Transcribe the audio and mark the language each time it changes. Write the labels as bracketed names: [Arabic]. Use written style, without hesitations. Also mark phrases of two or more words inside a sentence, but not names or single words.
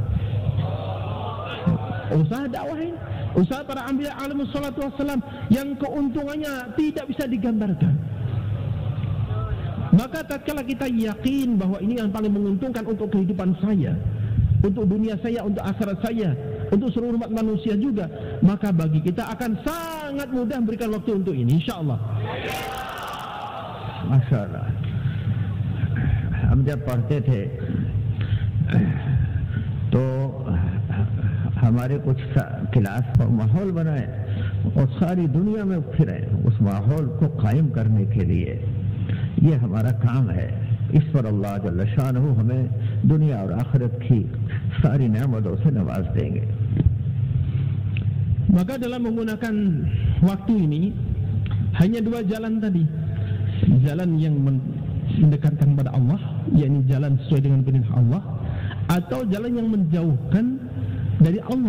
[Indonesian] Usaha dakwah ini, usaha para anbiya [Arabic] عليه الصلاة والسلام [Indonesian] yang keuntungannya tidak bisa digambarkan. Maka tatkala kita yakin bahwa ini yang paling menguntungkan untuk kehidupan saya, untuk dunia saya, untuk akhirat saya, untuk seluruh umat manusia juga, maka bagi kita akan sangat mudah memberikan waktu untuk ini, insyaallah. [Hindi] माशाअल्लाह, हम जब पढ़ते थे तो हमारे कुछ क्लास पर माहौल बनाए और सारी दुनिया में फिरे। उस माहौल को कायम करने के लिए ये हमारा काम है। इस पर अल्लाह [Arabic] جل شأنه [Hindi] हमें दुनिया और आखिरत की सारी नेमतों से नवाज देंगे। [Indonesian] Maka dalam menggunakan waktu ini hanya dua jalan tadi. Jalan yang mendekatkan pada Allah, yakni jalan sesuai dengan perintah Allah, atau jalan yang menjauhkan dari Allah.